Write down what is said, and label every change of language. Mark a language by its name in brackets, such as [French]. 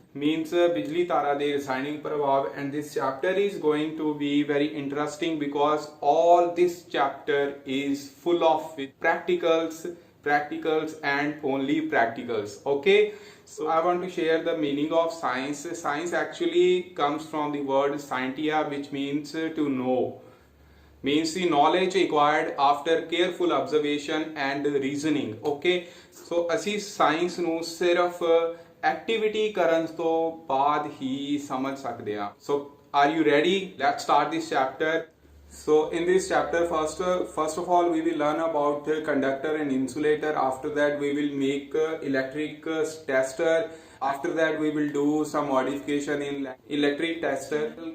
[English] Means [Punjabi] बिजली तारा दे रासायनिक प्रभाव, [English] and this chapter is going to be very interesting because all this chapter is full of practicals and only practicals. Okay, so I want to share the meaning of science. Science actually comes from the word scientia, which means to know, means the knowledge acquired after careful observation and reasoning. Okay, so [Punjabi] ਅਸੀਂ science ਨੂੰ ਸਿਰਫ activity ਕਰਨ ਤੋਂ ਬਾਅਦ ਹੀ ਸਮਝ ਸਕਦੇ ਹਾਂ. [English] So are you ready? Let's start this chapter. So in this chapter, first of all we will learn about conductor and insulator. After that we will make electric tester. After that we will do some modification in electric tester.